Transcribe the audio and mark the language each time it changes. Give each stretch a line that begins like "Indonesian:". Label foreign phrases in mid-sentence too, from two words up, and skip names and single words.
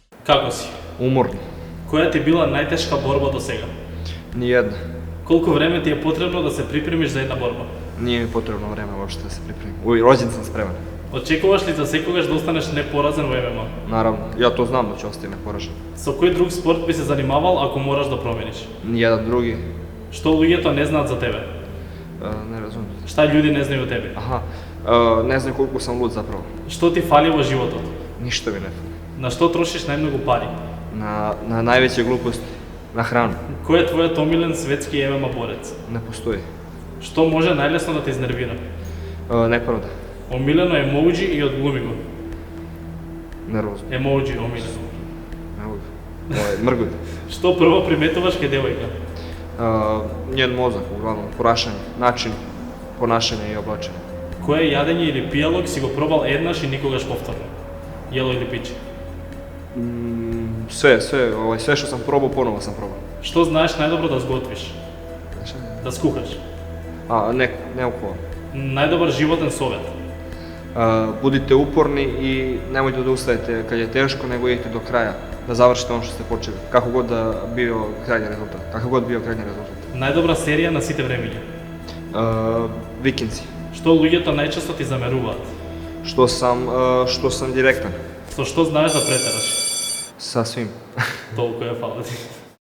Macedonian: Како си? Уморно. Која ти била најтешка борба до сега?
Serbian: Ниjedna.
Macedonian: Колку време ти е потребно да се припремиш за една борба?
Serbian: Nije mi potrebno vreme uopšte da se pripremim. Rođen sam spreman.
Macedonian: Очекуваш ли за секогаш да останеш непоразен во ММА?
Serbian: Naravno, ja to znam da ću ostati neporažen.
Macedonian: Со кој друг спорт би се занимавал ако мораш да промениш?
Serbian: Nijedan drugi,
Macedonian: Што луѓето не знаат за тебе?
Serbian: ne razumijem. Šta ljudi ne znaju o tebi? Aha, ne znam koliko sam lud zapravo.
Macedonian: Што ти фали во животот?
Serbian: Ništa mi ne fali.
Macedonian: На што трошиш најмногу пари?
Serbian: Na najveće gluposti, na hranu.
Macedonian: Кој е твојот омилен светски ММА борец?
Serbian: Ne postoji.
Macedonian: Што може најлесно да те изнервира?
Serbian: Nepravda,
Macedonian: Омилено емоуџи и одглуми го.
Serbian: nervozno,
Macedonian: Емоуџи, омилено.
Serbian: ne mogu. Mrguj.
Macedonian: Што прво приметуваш кај девојка?
Serbian: Njen mozak, uglavnom, ponašanje, način ponašanja i oblačenja.
Macedonian: Кое јадење или пијалок си го пробал еднаш и никогаш повторно?
Serbian: Јело или пиче? Sve što sam probao, ponovo sam probao.
Macedonian: Што знаеш најдобро да сготвиш? Да скухаш?
Serbian: Ne ukovan.
Macedonian: Најдобар животен совет?
Serbian: Budite uporni i nemojte da ustajete kad je teško, nego idite do kraja, da završite ono što ste počeli, kako god da bio krajnji rezultat, kakav god bio krajnji rezultat.
Macedonian: Најдобра серија на сите времиња?
Serbian: Vikinzi,
Macedonian: Што луѓето најчесто ти замеруваат?
Serbian: što sam direktan
Macedonian: Со што знаеш да претераш?
Serbian: sa svim.
Macedonian: Толку е, фала ти.